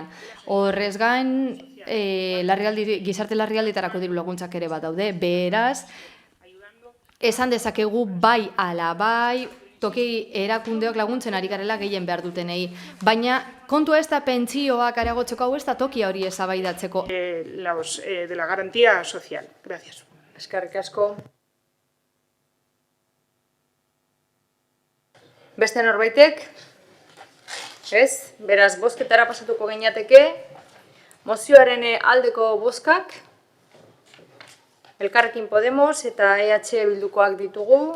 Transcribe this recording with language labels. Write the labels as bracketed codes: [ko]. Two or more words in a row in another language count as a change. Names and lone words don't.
[eu] Horrez gain, gizarte larrialdietarako diru laguntzak ere bat daude. Beraz, esan dezakegu bai ala bai, toki erakundeok laguntzen ari garela gehien behar dutenei. Baina kontua ez da pentsioak areagotzeko, hau ez da tokia hori eztabaidatzeko. [es] De la garantía social. Gracias. [eu] Eskerrik asko. Beste norbaitek? Ez? Beraz, bozketara pasatuko gineateke. Mozioaren aldeko bozkak. Elkarrekin Podemos eta EH Bildukoak ditugu.